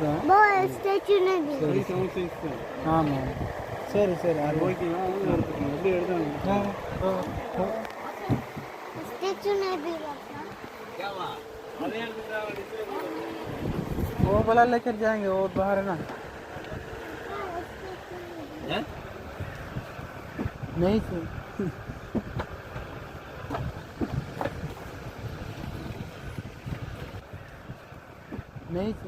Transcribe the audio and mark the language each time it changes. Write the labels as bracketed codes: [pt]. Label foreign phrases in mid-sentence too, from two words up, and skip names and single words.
[ta] ಬೋ ಸ್ಟ್ಯಾಚ್ಯೂ ನದಿ ஆமா சரி சரி அது ஓகேவா எப்படி எடுத்தாங்க [hi] स्टैच्यू नदी क्या हुआ वो वाला लेकर जाएंगे वो बाहर है ना हैं नहीं सर नहीं सर